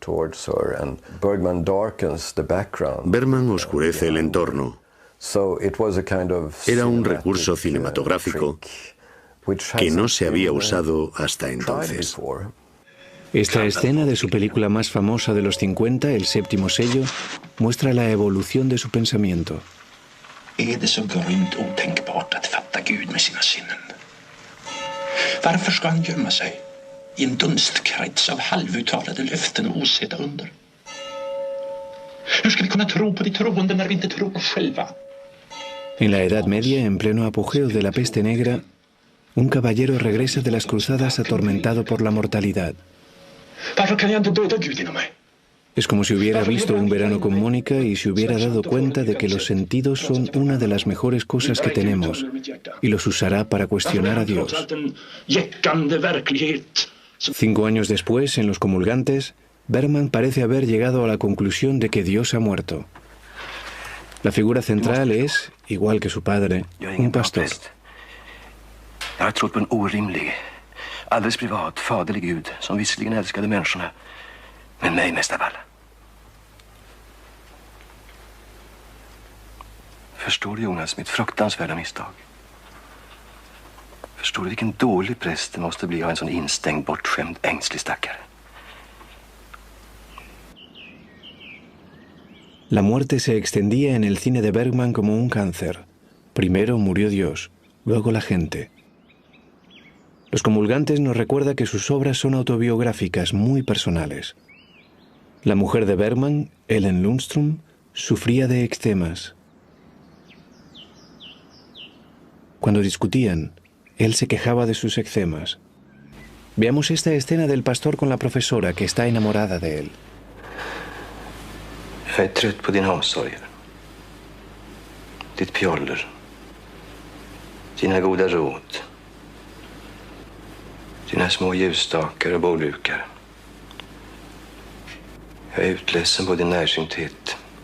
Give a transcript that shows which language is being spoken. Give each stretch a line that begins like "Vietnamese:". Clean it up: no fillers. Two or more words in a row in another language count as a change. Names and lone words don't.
Spanish: Bergman oscurece el entorno. Era un recurso cinematográfico que no se había usado hasta entonces. Esta escena de su película más famosa de los 50, El séptimo sello, muestra la evolución de su pensamiento.
Swedish: Det så grymt otänkbart att fatta Gud med sina sinnen? Varför ska han gömma sig i en dunstkrets av halvuttalade löften och osedda under? Hur ska vi kunna tro på de troende när vi inte tror själva?
Spanish: En la Edad Media, en pleno apogeo de la peste negra, un caballero regresa de las cruzadas atormentado por la mortalidad.
Swedish: Varför kan jag inte döda Gud inom mig?
Spanish: Es como si hubiera visto Un verano con Mónica y se hubiera dado cuenta de que los sentidos son una de las mejores cosas que tenemos y los usará para cuestionar a Dios. 5 años después, en Los comulgantes, Bergman parece haber llegado a la conclusión de que Dios ha muerto. La figura central es, igual que su padre, un pastor.
Swedish: Jag har trott på en orimlig, alldeles privat, faderlig Gud som visserligen älskade människorna, men mig mest av alla. Förstår du, Jonas, mitt fruktansvärda misstag? Förstår du vilken dålig präst det måste bli av en sån instängd, bortskämd, ängslig stackare?
Spanish: La muerte se extendía en el cine de Bergman como un cáncer. Primero murió Dios, luego la gente. Los comulgantes nos recuerda que sus obras son autobiográficas, muy personales. La mujer de Bergman, Ellen Lundström, sufría de eczemas. Cuando discutían, él se quejaba de sus eczemas. Veamos esta escena del pastor con la profesora que está enamorada de él.
Swedish: Jag är trött på dina omsorger. Ditt pjoller. Dina goda råd. Dina små ljusstakar och bordukar. Jag är utledsen på din närsynthet.